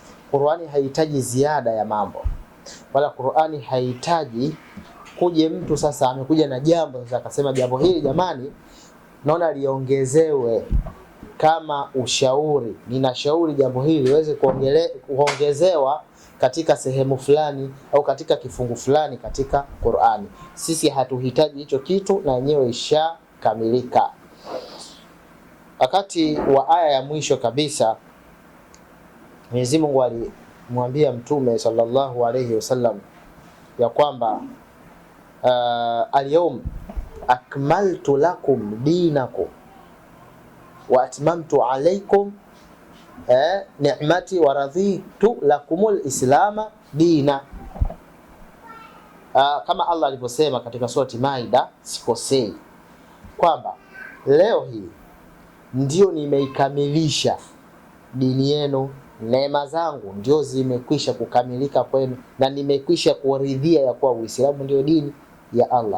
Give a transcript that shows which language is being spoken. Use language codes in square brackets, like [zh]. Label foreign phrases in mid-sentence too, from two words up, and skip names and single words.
[sw] Qur'ani haihitaji ziada ya mambo, wala Qur'ani haihitaji kuje mtu sasa amekuja na jambo sasa akasema jambo hili jamani naona liongezewe kama ushauri, ninashauri jambo hili liweze kuongezewa katika sehemu fulani au katika kifungu fulani katika Qur'ani. Sisi hatuhitaji hicho kitu, na yenyewe ishakamilika. Wakati wa aya ya mwisho kabisa Mwenyezi Mungu alimwambia Mtume [ar] صلى الله عليه وسلم [sw] ya kwamba [ar] اليوم أكملت لكم دينكم وأتممت عليكم نعمتي ورضيت لكم الإسلام دينا. [sw] Kama Allah alivyosema katika surati Maida, sikosei, kwamba leo hii ndio nimeikamilisha dini yenu, neema zangu ndio zimekwisha kukamilika kwenu, na nimekwisha kuridhia ya kuwa Uislamu ndio dini ya Allah.